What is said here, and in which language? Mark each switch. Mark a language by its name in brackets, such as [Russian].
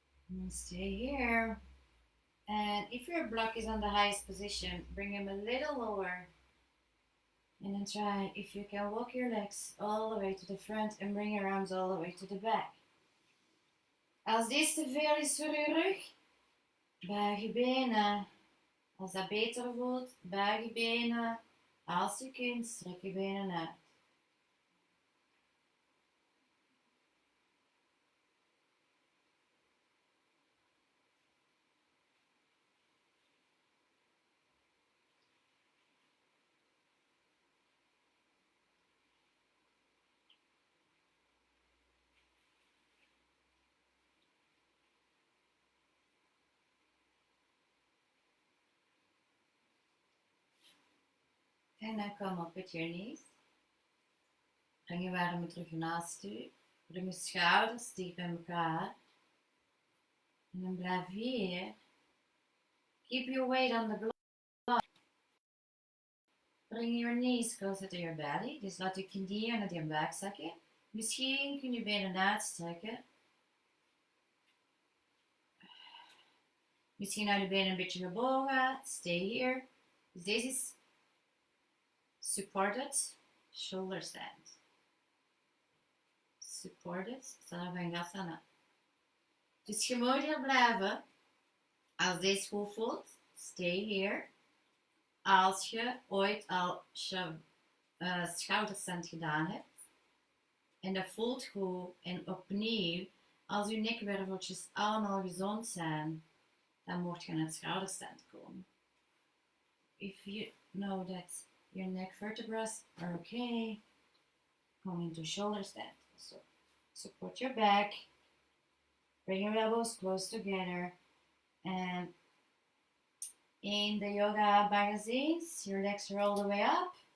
[English] And stay here. And if your block is on the highest position, bring him a little lower. And then try, if you can, walk your legs all the way to the front and bring your arms all the way to the back. [Dutch] Als dit te veel is voor je rug, buig je benen. Als dat beter voelt, buig je benen. Als je kunt, strek je benen uit. En dan kom op met [English] your knees. [Dutch] Breng je warme terug naast u. Breng je schouders dicht bij elkaar. En dan blijf hier. [English] Keep your weight on the block. Bring your knees closer to your belly. [Dutch] Dus laat je knieën naar je buik zakken. Misschien kun je benen uitstrekken. Misschien hou je benen een beetje gebogen. [English] Stay here. [Dutch] Dus deze is supported shoulder stand. Supported Vinyasa. Dus je moet hier blijven. Als deze goed voelt, [English] stay here. [Dutch] Als je ooit al schouderstand gedaan hebt en dat voelt goed en opnieuw, als je nekwerveltjes allemaal gezond zijn, dan moet je naar het schouderstand komen. [English] If you know that your neck vertebrae are okay, come into shoulder stand. So support your back, bring your elbows close together, and in the yoga magazines, your legs are all the way up.